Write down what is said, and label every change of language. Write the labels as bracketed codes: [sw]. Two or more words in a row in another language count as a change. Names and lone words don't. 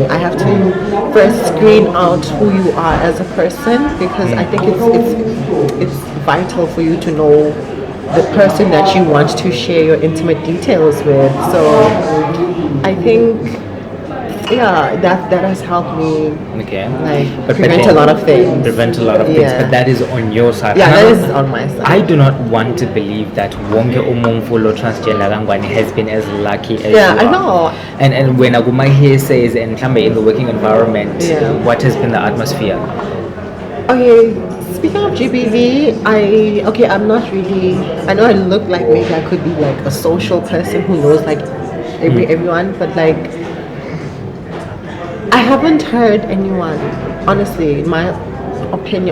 [en] I have to first screen out who you are as a person because I think it's vital for you to know the person that you want to share your intimate details with. So I think that has helped me prevent a lot of things. Prevent a lot of things, but that is on your side. Yeah, that is on my side. I do not want to believe that [ss] wonke umumfulo [en] transgender kangwane has been as lucky as you I are. know. And when Aguma here says and in the working environment, what has been the atmosphere? Okay, speaking of GBV, I'm not really. I know I look like maybe I could be like a social person who knows like everyone, but like I haven't heard anyone, honestly, in my opinion.